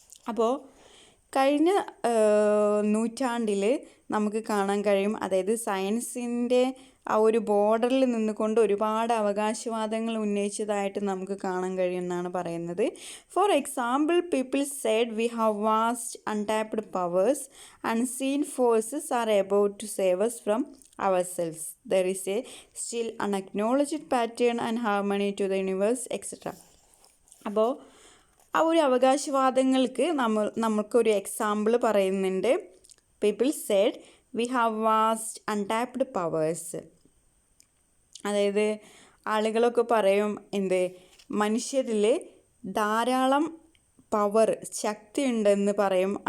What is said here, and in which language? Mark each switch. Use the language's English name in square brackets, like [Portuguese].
[Malayalam] അപ്പോൾ കഴിഞ്ഞ നൂറ്റാണ്ടിൽ നമുക്ക് കാണാൻ കഴിയും, അതായത് സയൻസിൻ്റെ ആ ഒരു ബോർഡറിൽ നിന്നുകൊണ്ട് ഒരുപാട് അവകാശവാദങ്ങൾ ഉന്നയിച്ചതായിട്ട് നമുക്ക് കാണാൻ കഴിയുമെന്നാണ് പറയുന്നത്. [English] For example, people said we have vast untapped powers, unseen forces are about to save us from ourselves. There is a still unacknowledged pattern and harmony to the universe, etc. [Malayalam] അപ്പോൾ ആ ഒരു അവകാശവാദങ്ങൾക്ക് നമുക്കൊരു എക്സാമ്പിൾ പറയുന്നുണ്ട്. [English] People said we have vast untapped powers. [Malayalam] അതായത് ആളുകളൊക്കെ പറയും, മനുഷ്യരിൽ ധാരാളം പവർ, ശക്തി ഉണ്ടെന്ന് പറയും.